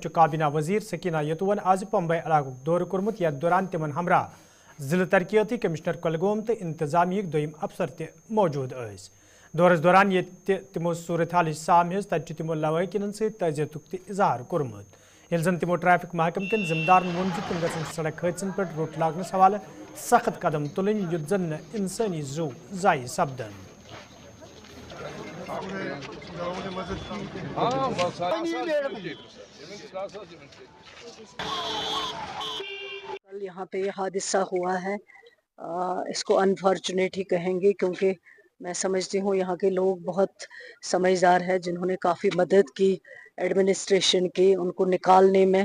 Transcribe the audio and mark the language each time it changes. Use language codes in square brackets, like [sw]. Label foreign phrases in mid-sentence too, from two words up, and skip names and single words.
[ks] کابینہ وزیر سکینہ یتون آز پمبئی علاقہ دورہ کورمت یتھ دوران تمن ہمراہ ضلع ترقیاتی کمشنر کۄلگوم تو انتظامیہ دویم افسر تہ موجود ٲسۍ دورس دوران یہ تمو صورت حال سام ہز تت تمو لواحقین ست تعزیت تہ اظہار کورمت یل زن تمو ٹریفک محکمہ کن ذمہ دارن وون تم گھن سڑک حادثن پہ روٹ لاگنس حوالہ سخت قدم تلن یُتھ زن انسانی زو ضائع سپدن [ur] کل یہاں پہ حادثہ ہوا ہے، اس کو انفارچونیٹ ہی کہیں گے کیونکہ میں سمجھتی ہوں یہاں کے لوگ بہت سمجھدار ہیں جنہوں نے کافی مدد کی ایڈمنسٹریشن کی، ان کو نکالنے میں